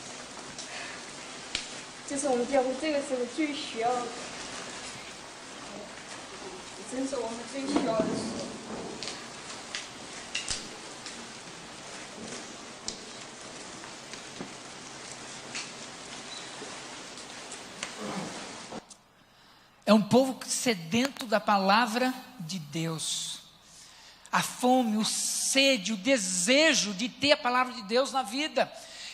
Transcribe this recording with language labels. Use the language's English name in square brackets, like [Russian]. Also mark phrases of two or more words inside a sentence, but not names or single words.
[Chinese] 这是我们教会这个时候最需要的，真是我们最需要的时候。 [Portuguese] É um povo sedento da palavra de Deus. A fome, o sede, o desejo de ter a palavra de Deus na vida.